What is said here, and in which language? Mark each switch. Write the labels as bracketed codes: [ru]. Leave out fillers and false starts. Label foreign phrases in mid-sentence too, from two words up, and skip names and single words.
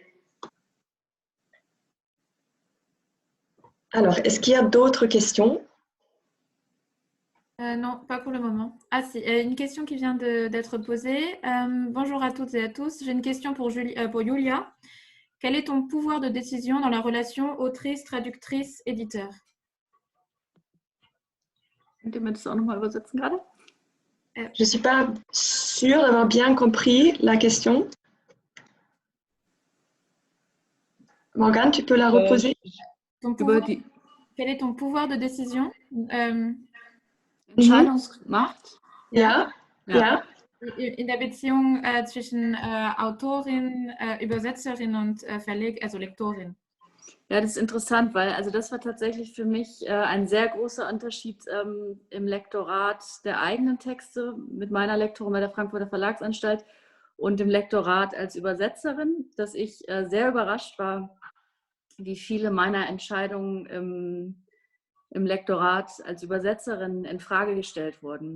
[fr] Alors, est-ce qu'il y a d'autres questions? Non, pas pour le moment. Ah si, une question qui vient d'être posée. Bonjour à toutes et à tous. J'ai une question pour Julia. Quel est ton pouvoir de décision dans la relation autrice, traductrice, éditeur? [de] Könnt ihr mir das auch nochmal übersetzen gerade? [fr] Je ne suis pas sûre d'avoir bien compris la question. Morgane, tu peux la reposer? Quel est ton pouvoir de décision? [de] Entscheidungsmacht? Ja. In der Beziehung zwischen Autorin, Übersetzerin und also Lektorin. Ja, das ist interessant, weil also das war tatsächlich für mich ein sehr großer Unterschied im Lektorat der eigenen Texte mit meiner Lektorin bei der Frankfurter Verlagsanstalt und im Lektorat als Übersetzerin, dass ich sehr überrascht war, wie viele meiner Entscheidungen im Lektorat als Übersetzerin in Frage gestellt wurden.